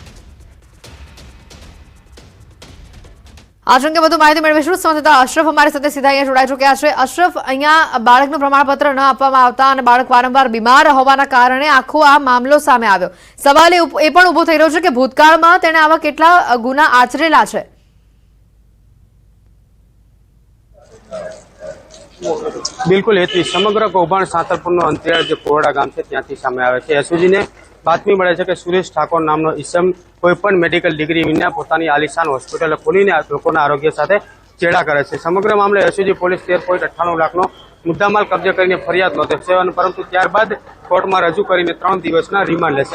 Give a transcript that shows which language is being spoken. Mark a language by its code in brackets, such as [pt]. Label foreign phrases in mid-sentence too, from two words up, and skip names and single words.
[gu] આજ અંગે વધુ માહિતી મેળવીશું। સંવાદદાતા અશરફ અમારી સાથે સીધા અહીંયા જોડાઈ ચૂક્યા છે। અશરફ, અહીંયા બાળકનું પ્રમાણપત્ર ન આપવામાં આવતા અને બાળક વારંવાર બીમાર હોવાના કારણે આખો આ મામલો સામે આવ્યો। સવાલ એ પણ ઊભો થઈ રહ્યો છે કે ભૂતકાળમાં તેણે આવા કેટલા ગુના આચરેલા છે? બિલકુલ હેતવી સમગ્ર કૌભાંડ सातरपुरનો અંતરિયાળ જે કોરડા ગામ છે ત્યાંથી સામે આવે છે। એસઓજીને બાતમી મળે છે કે સુરેશ ઠાકોર નામનો ઈસમ કોઈપણ મેડિકલ ડિગ્રી વિના પોતાની આલિશાન હોસ્પિટલ ખોલીને લોકોના આરોગ્ય સાથે ચેડા કરે છે। સમગ્ર મામલે એસઓજી પોલીસ 13.98 લાખનો મુદ્દામાલ કબજે કરીને ફરિયાદ નોંધે છે, પરંતુ ત્યારબાદ કોર્ટમાં રજૂ કરીને 3 દિવસના રિમાન્ડ લેશે।